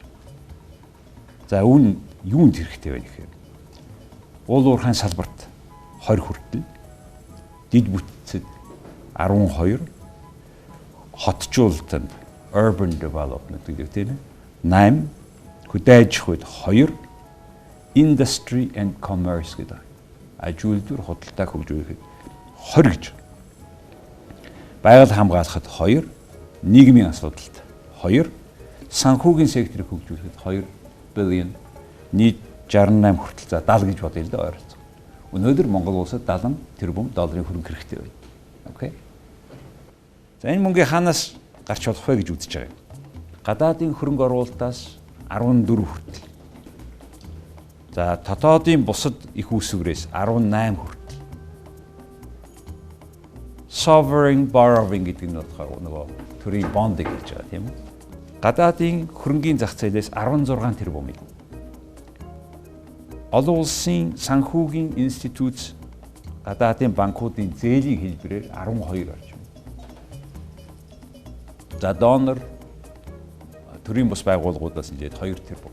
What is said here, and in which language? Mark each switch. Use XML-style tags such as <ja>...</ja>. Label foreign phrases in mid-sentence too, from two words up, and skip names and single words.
<mn>За үүн юунд хэрэгтэй байна гэхээр уул уурхайн салбарт 20 хүртэл дид бүтцэд 12 хотжуулалтанд</mn> <en>urban development</en> <mn>гэдэг тийм ээ 8 хөдөө аж ахуйд 2</mn> <en>industry and commerce</en> <mn>гэдэг аж үйлдвэр худалдааг хөгжүүлэхэд 20 гэж байгаль хамгаалахад 2 нийгмийн асуудалд 2 санхүүгийн секторыг хөгжүүлэхэд 2 billion нийт 68 хүртэл за 70 гэж бодъё л да ойролцоо. Өнөөдөр Монгол улсад 70 тэрбум долларын хөрөнгө хэрэгтэй байна. Окей. За энэ мөнгө хаанаас гарч болох вэ гэж үзэж байгаа юм. Гадаадын хөрөнгө оруулалтаас 14 хүртэл. За дотоодын бусад их үүсвэрээс 18 хүртэл.</mn> <en>Sovereign borrowing</en> <mn>гэдэг нь болохоор нөгөө төрийн бондыг гэж байгаа тийм үү? Гадаадын хөрөнгийн зах зээлээс 16 тэрбум. Олон улсын санхүүгийн институт гадаадын банкуудын зээлийн хэлбэрээр 12 орж байна. За донор төрийн бус байгууллагуудаас ингээд 2 тэрбум.</mn>